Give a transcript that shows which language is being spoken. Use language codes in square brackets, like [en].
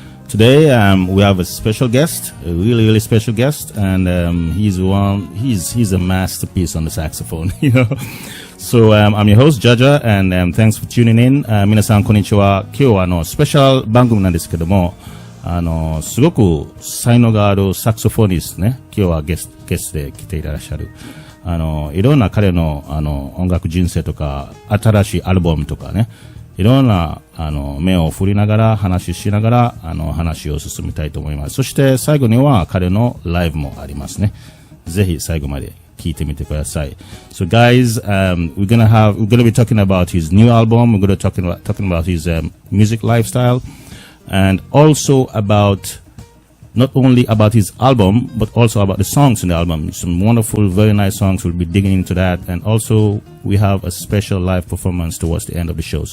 [en] Today, we have a special guest, a really special guest, and he's a masterpiece on the saxophone, you know. So, I'm your host, Jaja, and thanks for tuning in. [ja] 皆さん、こんにちは。今日はスペシャル番組なんですけども、すごく才能があるサクソフォニストね、今日はゲストで来ていらっしゃる。いろんな彼の音楽人生とか新しいアルバムとかね、いろんな目を振りながら話しながら話を進めたいと思います。そして最後には彼のライブもありますね。ぜひ最後まで聞いてみてください。 [en] So guys, we're gonna be talking about his new album. We're gonna talking about his music lifestyle, and also about not only about his album, but also about the songs in the album. Some wonderful, very nice songs. We'll be digging into that. And also, we have a special live performance towards the end of the show.